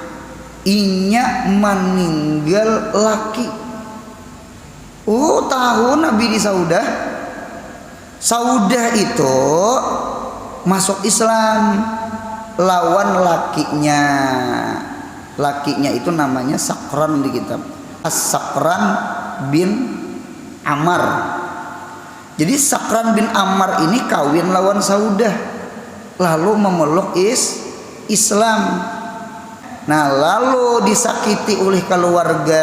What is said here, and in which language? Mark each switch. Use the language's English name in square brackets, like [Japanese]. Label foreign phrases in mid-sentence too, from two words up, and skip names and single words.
[Banjar] Inya meninggal laki. Oh, tahu Nabi di Saudah. Saudah itu masuk Islam lawan lakinya. Lakinya itu namanya Sakran di kitab. As-Sakran bin Ammar. Jadi Sakran bin Ammar ini kawin lawan Saudah, lalu memeluk Islam. Nah, lalu disakiti oleh keluarga.